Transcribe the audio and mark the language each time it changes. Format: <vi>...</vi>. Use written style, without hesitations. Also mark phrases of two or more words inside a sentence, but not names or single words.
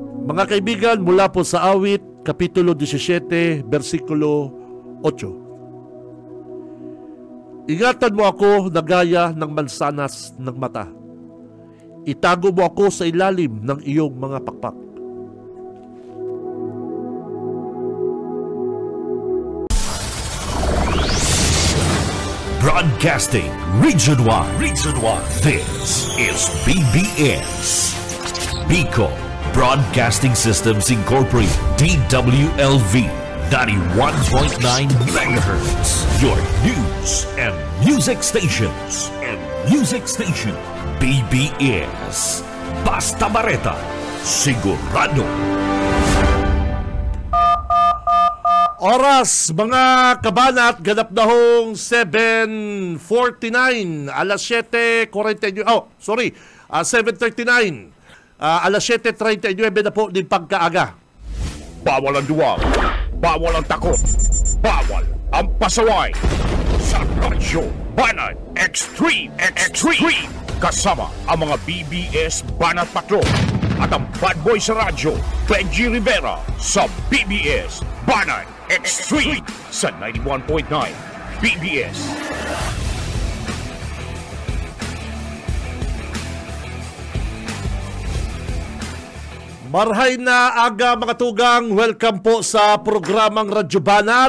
<tl>Mga kaibigan, mula po sa Awit, Kapitulo 17, versikulo 8. Ingatan mo ako na gaya ng mansanas ng mata. Itago mo ako sa ilalim ng iyong mga pakpak.</tl> <en>Broadcasting Region 1. This is BBS. Bicol Broadcasting Systems Incorporated. DWLV 91.9 MHz. Your news and music stations.</en> <tl>BBS. Basta Bareta. Sigurado. Oras, mga kabanat, ganap na hong 7:49, alas 7:49, 7:39, alas 7:39 na po din pagkaaga. Bawal ang duwag, bawal ang takot, bawal ang pasaway. Sa Radyo Banat Extreme. Kasama ang mga BBS Banat Patrol at ang bad boy sa radyo, Benji Rivera sa BBS Banat Extreme sa 91.9 BBS.</tl> <bik>Marhay na aga mga tugang,</bik> <tl>welcome po sa programang Radyo Banat.</tl>